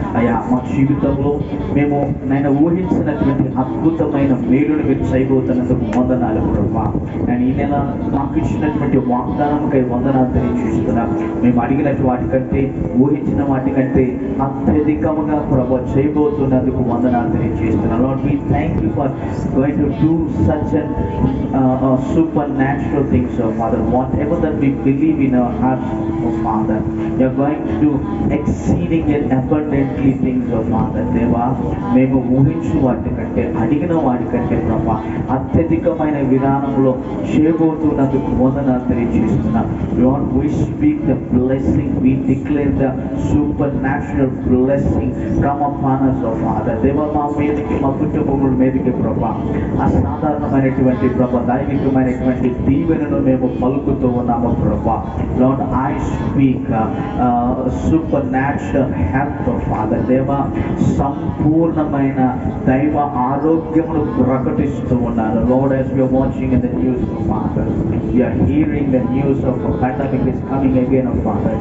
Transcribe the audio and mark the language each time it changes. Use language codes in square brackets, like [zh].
[te] అయ్యా మా జీవితంలో మేము నైనా ఊహించినటువంటి అద్భుతమైన మేలును మీరు చేయబోతున్నందుకు వందనాలు ప్రభా. నేను ఈ నెల మాకు ఇచ్చినటువంటి వాగ్దానంకై వందనాలు తెలియజేస్తున్నాం. మేము అడిగినట్టు వాటికంటే ఊహించిన వాటికంటే అత్యధికముగా గొప్పగా ప్రభు చేయబోతున్నందుకు వందనాలు తెలియజేస్తున్నాను. [en] Lord, we thank you for going to do such an supernatural things, oh Father. Whatever that we believe in our hearts, oh Father, you are going to do exceeding and abundantly things, oh Father. [te] దేవా, మేము ఊహించు వాటికంటే అడిగిన వాటికంటే ప్రభా అత్యధికమైన విధానంలో చేయబోతున్నందుకు వందనాలు తెలియజేస్తున్నాం. [en] Lord, we speak the blessing, we declare the supernatural blessing come upon us, oh Father. [te] దేవా, మా మీదకి, మా కుటుంబముల మీదకి ప్రభా అసాధారణమైనటువంటి ప్రభా దైవికమైనటువంటి దీవెనను మేము పలుకుతూ ఉన్నాము ప్రభా. [en] Lord, I speak supernatural health, oh Father. [te] దేవా, సంపూర్ణమైన దైవ ఆరోగ్యమును ప్రకటిస్తూ ఉన్నారు. [en] Lord, as we are watching in the news, oh Father, we are hearing the news of a pandemic is coming again, oh Father.